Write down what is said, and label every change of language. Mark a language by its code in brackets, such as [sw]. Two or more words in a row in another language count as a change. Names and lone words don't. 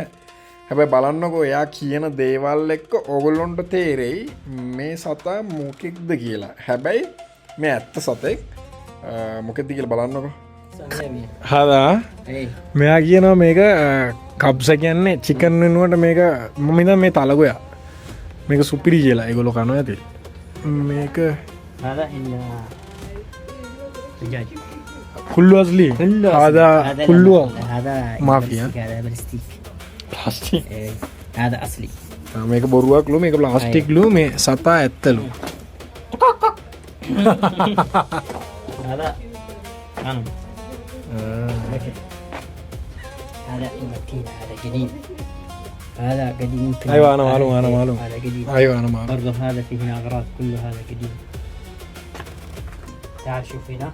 [si] හැබැයි බලන්නකෝ එයා කියන දේවල් එක්ක ඕගොල්ලොන්ට තේරෙයි මේ සතා මොකෙක්ද කියලා. හැබැයි මේ ඇත්ත සතෙක් මොකෙක්ද කියලා බලන්නකෝ. හදා මෙයා කියනවා මේක කබ්ස කියන්නේ චිකන් වෙනුවට මේක මම හිතන්නේ මේ තලගොයා. මේක සුපිරි කියලා ඒගොල්ලෝ කනවා ඇති. මේක [ar] هذا إلا دجاج كله أصلي هذا كله هذا ما في هذا بلاستيك [si] ප්ලාස්ටික් [ar] هذا أصلي [si] මේක බොරුවක්ලු මේක ප්ලාස්ටික්ලු මේ සතා ඇත්තලු [ar] هذا غنم هذا المتين هذا قديم هذا قديم أيوة أنا معلوم هذا قديم أيوة أنا معلوم برضه هذا فيه هنا أغراض كله هذا قديم تعال شوف هنا